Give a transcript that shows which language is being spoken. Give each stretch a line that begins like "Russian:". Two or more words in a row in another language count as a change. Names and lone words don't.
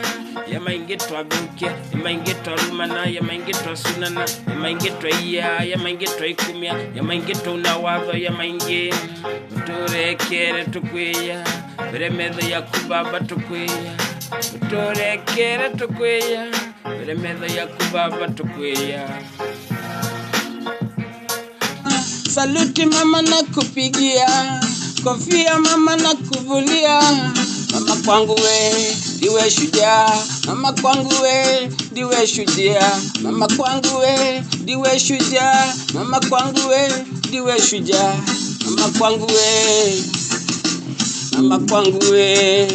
Meru: Yamaingi twabukia, yamaingi twarumana, yamaingi twasunana, yamaingi twaiya, yamaingi twaikumia, yamaingi tunawatho, yamaingi uturekere tukwiya, beremetho yaku Baba tukwiya, uturekere tukwiya, beremetho yaku Baba tukwiya.
Swahili: Saluti mama nakupigia, kofia mama nakuvulia, mama kwangu we ndiwe shujaa, mama kwangu we ndiwe shujaa, mama kwangu we ndiwe shujaa, mama kwangu we ndiwe shujaa, mama kwangu we, mama kwangu we.